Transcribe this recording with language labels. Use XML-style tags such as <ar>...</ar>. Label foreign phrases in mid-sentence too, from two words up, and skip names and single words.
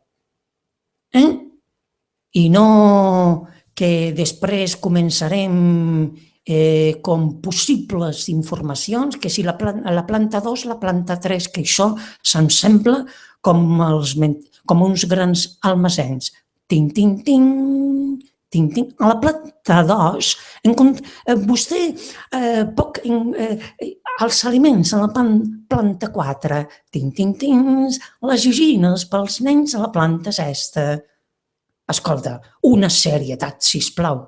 <ca>I no que després començarem com possibles informacions, que si la planta 2, la planta 3, que això se'm sembla com uns grans almacens. Ting, ting, ting, ting, ting. A la planta 2, vostè pot... Els aliments a la planta 4, ting, ting, ting, les joguines pels nens a la planta 6. Escolta, una serietat, sisplau.</ca>